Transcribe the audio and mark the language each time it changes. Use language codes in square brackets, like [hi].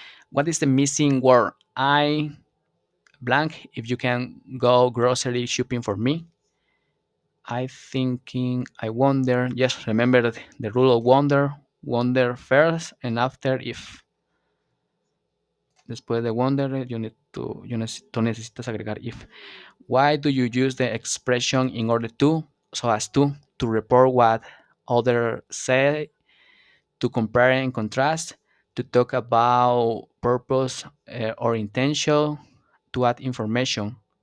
[en] What is the missing word? I blank. If you can go grocery shopping for me. I thinking. I wonder. Yes, remember the rule of wonder. Wonder first and after if. [es] Después de wonder, tú necesitas agregar if. [en] Why do you use the expression in order to, so as to report what others say, to compare and contrast, to talk about purpose or intention, to add information.